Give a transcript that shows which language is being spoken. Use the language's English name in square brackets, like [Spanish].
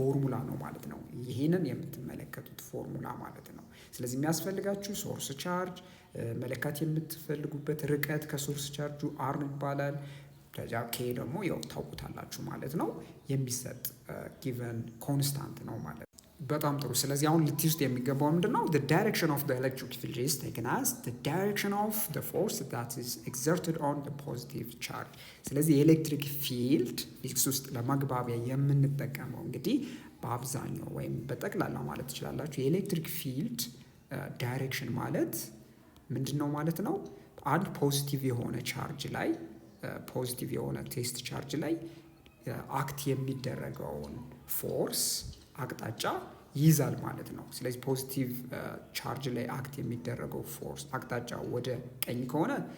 [Amharic] ፎርሙላ ነው ማለት ነው። ይሄንን የምትመለከቱት ፎርሙላ ማለት ነው። ስለዚህ የሚያስፈልጋችሁ ሶርስ ቻርጅ መለካት የምትፈልጉበት ርቀት ከሶርስ ቻርጁ አር ይባላል። ከዛ ኬ ደግሞ ያው ታውቁታላችሁ ማለት ነው። የሚሰጥ ጊቨን ኮንስታንት ነው ማለት ነው። በጣም ጥሩ። ስለዚህ አሁን ልትይዙት የሚገባው ምንድነው? [English] the direction of the electric field is taken as the direction of the force that is exerted on the positive charge። [Amharic] ስለዚህ የኤሌክትሪክ ፊልድ ፊዚክስ ውስጥ ለማግባቢያ የምንጠቀመው እንግዲህ በአብዛኛው ወይም በጠቅላላ ማለት ትችላላችሁ የኤሌክትሪክ ፊልድ ዳይሬክሽን ማለት ምንድን ነው ማለት ነው? አንድ ፖዚቲቭ የሆነ ቻርጅ ላይ ፖዚቲቭ የሆነ ቴስት ቻርጅ ላይ አክት የሚደረገውን ፎርስ አቅጣጫ ይይዛል ማለት ነው። ስለዚህ ፖዚቲቭ ቻርጅ ላይ አክት የሚደረገው ፎርስ አቅጣጫ ወደ ቀኝ ከሆነ